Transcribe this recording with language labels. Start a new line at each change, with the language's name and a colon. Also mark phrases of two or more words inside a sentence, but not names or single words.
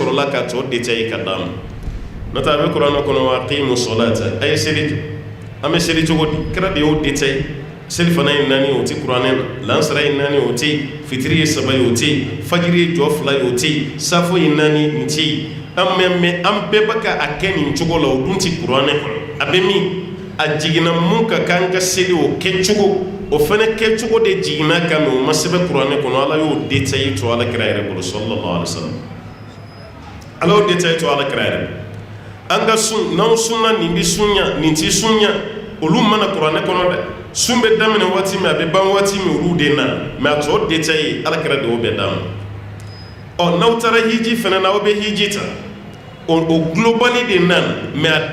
Bambara: sɔrɔla ka tɔ détaillé ka d'a ma n'o tɛ a bɛ kuranɛ kɔnɔ wa
Arabic: أقيموا الصلاة
Bambara: a ye seli jɔ an bɛ seli cogo di kira de y'o détaillé seli fana ye 4 o tɛ kuranɛ na lansara ye 4 o tɛ yen fitiri ye 3 ye o tɛ yen fajiri ye jɔ 2 ye o tɛ yen safo ye 4 nin tɛ yen mais an bɛɛ bɛ ka a kɛ nin cogo la o dun tɛ kuranɛ kɔnɔ a bɛ min a jiginna mun ka kan ka seli o kɛcogo o fana kɛcogo de jiginna kan mɛ o ma sɛbɛn kuranɛ kɔnɔ ala y'o détaillé to ala kira yɛrɛ bolo
Arabic: صلى الله عليه وسلم
Bambara: ala y'o détaillé to ala kira yɛrɛ bolo an ka sun n'anw sunna nin bɛ sunya nin tɛ sunya olu mana kuranɛ kɔnɔ dɛ sun bɛ daminɛ waati min a bɛ ban waati min olu de na mais a tɔ détaillé ala kira de y'o bɛɛ d'a ma n'aw taara hiji fana na aw bɛ hiji ta o globally de nana mais a